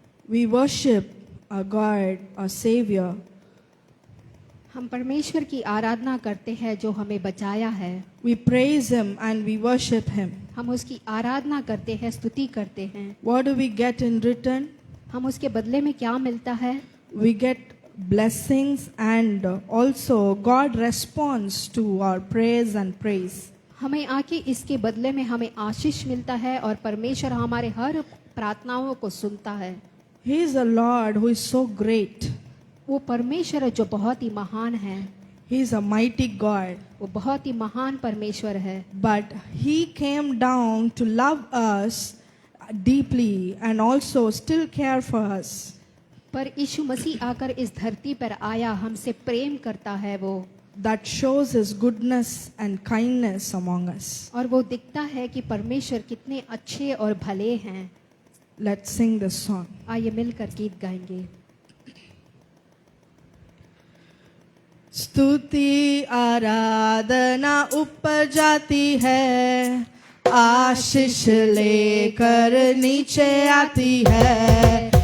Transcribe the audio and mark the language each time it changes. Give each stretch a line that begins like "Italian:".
English: We worship our God, our Savior.
Hindi: हम परमेश्वर की आराधना करते हैं जो हमें बचाया है।
English: We praise Him and we worship Him.
Hindi: हम उसकी आराधना करते हैं, स्तुति करते हैं।
English: What do we get in return?
Hindi: हम उसके बदले में क्या मिलता है?
English: We get blessings and also God responds to our praise and praise.
Hindi: हमें आके इसके बदले में हमें आशीष मिलता है और परमेश्वर हमारे हर प्रार्थनाओं को सुनता है।
English: He is a Lord who is so great.
Hindi: वो परमेश्वर है जो बहुत ही महान है।
English: He is a mighty God.
Hindi: वो बहुत ही महान परमेश्वर है।
English: But He came down to love us deeply and also still care for us.
Hindi: पर यीशु मसीह आकर इस धरती पर आया, हमसे प्रेम करता है वो।
English: That shows His goodness and kindness among us.
Hindi: और वो दिखता है कि परमेश्वर कितने अच्छे और भले हैं।
English: Let's sing this song.
Hindi: आइए मिलकर गीत गाएंगे। स्तुति आराधना ऊपर जाती है, आशीष लेकर नीचे आती है।